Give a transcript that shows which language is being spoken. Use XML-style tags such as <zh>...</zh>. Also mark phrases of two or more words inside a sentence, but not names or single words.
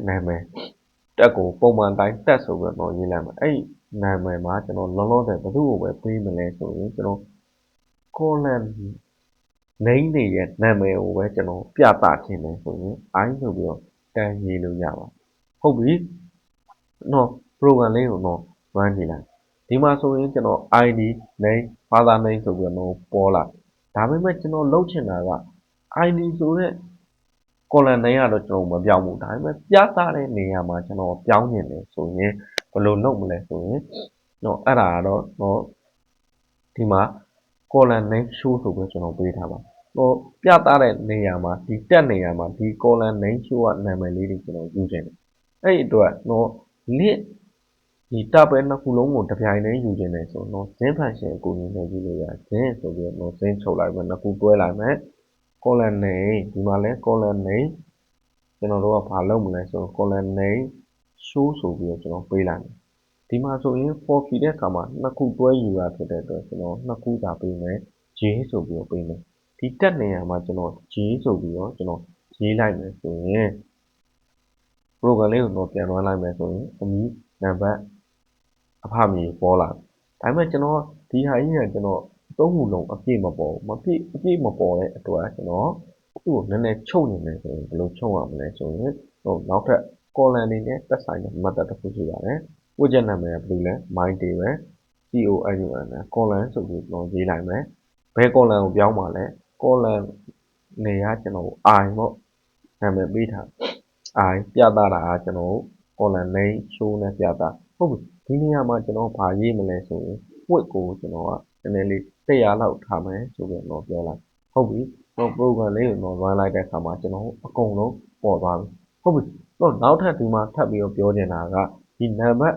<my>နာမည်တက်ကိုပုံမှန်တိုင်းတက်ဆိုပြီးတော့ရေးလိုက်မယ်အဲ့နာမည်မှာကျွန်တော်လုံးလုံးတယ်ဘယ်သူ့ကိုပဲပေးမလဲဆိုရင်ကျွန်တော်</my> <en>column name</en> <my>တွေရဲ့နာမည်ကိုပဲကျွန်တော်ပြသခြင်းတယ်ဆိုရင် I ဆိုပြီးတော့တန်းရေးလို့ရပါဟုတ်ပြီနော် program လေးကိုတော့ run ကြည့်လိုက် ဒီမှာဆိုရင်ကျွန်တော်</my> <en>ID name father name</en> <my>ဆိုပြီးတော့ပေါ်လာဒါပေမဲ့ကျွန်တော်လုပ်ချင်တာက ID ဆိုတဲ့</my> <en>column name</en> <my>ကတော့ကျွန်တော်မပြောင်းဘူးဒါပေမဲ့ပြသတဲ့နေရာမှာကျွန်တော်ပြောင်းနေတယ်ဆိုရင် ဘယ်လိုလုပ်မလဲဆိုရင်တော့အဲ့ဒါကတော့ဒီမှာ</my> <en>column name show</en> <my>ဆိုပြီးကျွန်တော်ပေးထားပါပြသတဲ့နေရာမှာဒီတက်နေရာမှာဒီ</my> <en>column name show</en> <my>ကနာမည်လေးတွေကျွန်တော်ယူချင်တယ်အဲ့ဒီအတွက်list ဒီ tabel နှစ်ခုလုံးကိုတစ်ပြိုင်တည်းယူခြင်းတယ်ဆိုတော့</my> <en>zin function</en> <my>ကိုယူ နေကြည့်လို့ရ zin ဆိုပြီးတော့ zin ချုပ်လိုက်မယ်နှစ်ခုတွဲလိုက်မယ်</my> <en>column name</en> <my>ဒီမှာလဲ</my> <en>column name</en> <my>ကျွန်တော်တို့ကဘာလုပ်မလဲဆိုတော့</my> <en>column name show</en> <my>ဆိုပြီးတော့ကျွန်တော်ပေးလိုက်မယ်ဒီမှာဆိုရင်</my> <en>for key</en> <my>တဲ့အခါမှာနှစ်ခုတွဲယူရဖြစ်တဲ့အတွက်ကျွန်တော်နှစ်ခုသာပေးမယ် j ဆိုပြီးတော့ပေးမယ်ဒီတက်နေရာမှာကျွန်တော် j ဆိုပြီးတော့ကျွန်တော်ရေးလိုက်မယ်ဆိုရင် program လေးကိုတော့ပြန်သွားလိုက်မယ်ဆိုရင်အမည်နံပါတ် အဖအမေပေါ်လာဒါပေမဲ့ကျွန်တော်ဒီဟာကြီးကကျွန်တော်သုံးခုလုံးအပြည့်မပေါ်အပြည့်မပေါ်တဲ့အတွက်ကျွန်တော်သူ့ကိုနည်းနည်းချုပ်နေတယ်ဆိုရင်ဘယ်လိုချုပ်ရမလဲဆိုရင်နောက်ထပ် column အနေနဲ့သက်ဆိုင်တဲ့ method တစ်ခုရှိပါတယ်။ widget နာမည်ကဘယ်လိုလဲ</my> <en>my table column</en> <my>ဆိုပြီးကျွန်တော်ရေးလိုက်မယ်။ဘယ် column ကိုပြောင်းပါလဲ column နေရာကျွန်တော် i ပေါ့နာမည်ပေးထား i ပြသတာက ကျွန်တော်</my> <en>column name show</en> <my>နဲ့ပြသဟုတ်ပြီဒီနေရာမှာကျွန်တော်ဘာရေးမလဲဆိုရင် width ကိုကျွန်တော်ကနည်းနည်းလေး100လောက်ထားမယ်ဆိုပြီးတော့ပြောလိုက်ဟုတ်ပြီတော့ program လေးကိုတော့ run လိုက်တဲ့အခါမှာကျွန်တော်အကုန်လုံးပေါ်သွားပြီဟုတ်ပြီတော့နောက်ထပ်ဒီမှာထပ်ပြီးတော့ပြောချင်တာကဒီနံပါတ်အ</my>